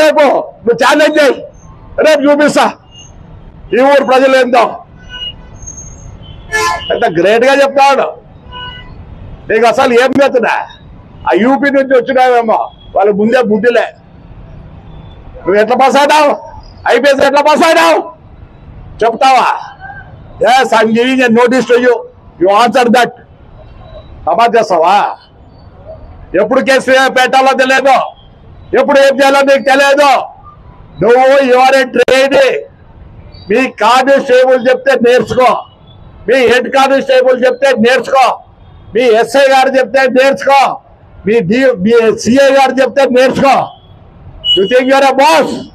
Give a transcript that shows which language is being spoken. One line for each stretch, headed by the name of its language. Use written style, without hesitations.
Telugu: రేపు నువ్వు ఛాలెంజ్ చేయి. రేపు చూపిస్తా ఈ ఊరు ప్రజలు ఏందో. ఎంత గ్రేట్ గా చెప్తాడు. నీకు అసలు ఏం చేస్తున్నా? ఆ యూపీ నుంచి వచ్చినావేమో, వాళ్ళకి ముందే బుద్ధిలే. నువ్వు ఎట్లా పాస్ అయినావు? ఐపీఎస్ ఎట్లా పాస్ అయినావు చెప్తావా?
English: Yes, I'm giving a notice to you. You answer that.
Telugu: Samaj చేస్తావా? ఎప్పుడు కేసు పెట్టాలో తెలియదు, ఎప్పుడు ఏం చేయాలో నీకు తెలియదు. నువ్వు
English: You're a trainee.
Telugu: మీ constable చెప్తే నేర్చుకో, మీ హెడ్ కానిస్టేబుల్ చెప్తే నేర్చుకో, మీ ఎస్ఐ గారు చెప్తే నేర్చుకో, మీ సిఐ గారు చెప్తే నేర్చుకో.
English: You think you're a boss?